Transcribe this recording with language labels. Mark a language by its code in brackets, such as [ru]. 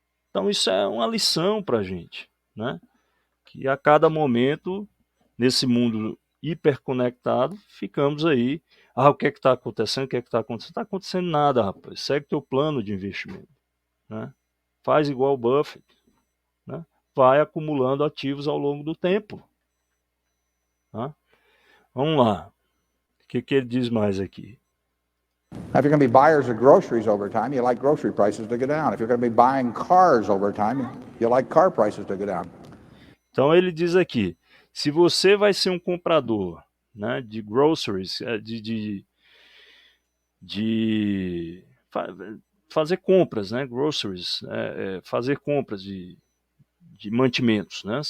[pt] Então isso é uma lição para a gente, né? Que a cada momento, nesse mundo hiperconectado, ficamos aí, o que é que está acontecendo, o que é que está acontecendo? Não está acontecendo nada, rapaz, segue teu plano de investimento, né? Faz igual o Buffett, né? Vai acumulando ativos ao longo do tempo, tá? Vamos lá, o que ele diz mais aqui? [en] Now, if you're going to be buyers of groceries over time, you like grocery prices to go down. If you're going to be buying cars over time, you like car prices to go down. [pt] Então ele diz aqui, se você vai ser um comprador, né, de groceries, de fazer compras, né, groceries, fazer compras de mantimentos, né?